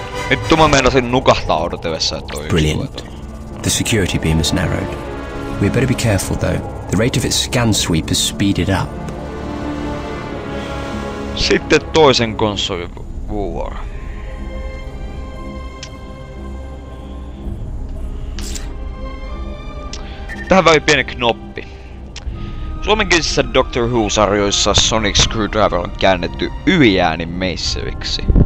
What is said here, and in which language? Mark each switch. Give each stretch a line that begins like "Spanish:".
Finnish: Nyt mä meinasin nukahtaa odotellessa, että toi
English: Brilliant. The security beam is narrowed. We better be careful though. The rate of its scan sweep is speeded up.
Finnish: Sitten toisen konsolin vuoro. Tähän väliin pieni knoppi. Suomenkielisissä Doctor Who-sarjoissa Sonic Screwdriver on käännetty yliäänin meisseviksi.